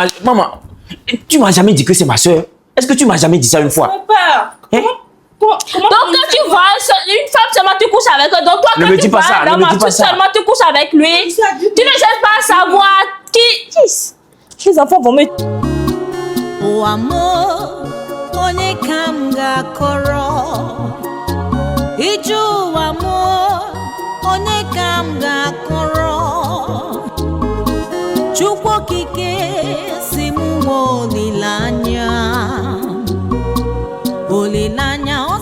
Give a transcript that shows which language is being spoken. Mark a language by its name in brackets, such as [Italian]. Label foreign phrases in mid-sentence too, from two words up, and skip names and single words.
[French] Maman, tu m'as jamais dit que c'est ma sœur? Est-ce que tu m'as jamais dit ça une fois? Papa. Hein? Comment Donc quand tu vois une femme seulement tu couches avec elle. Donc toi Ne quand me tu dis pas vas ça, ne dans me ma dis pas fille ça. seulement tu couches avec lui. Tu ne cherches pas à savoir qui... Les enfants vont me... [Igbo] O amor, one kamga koro. iju wa mo onye ka m ga-akọrọ Chukwu okike si m nwe olileanya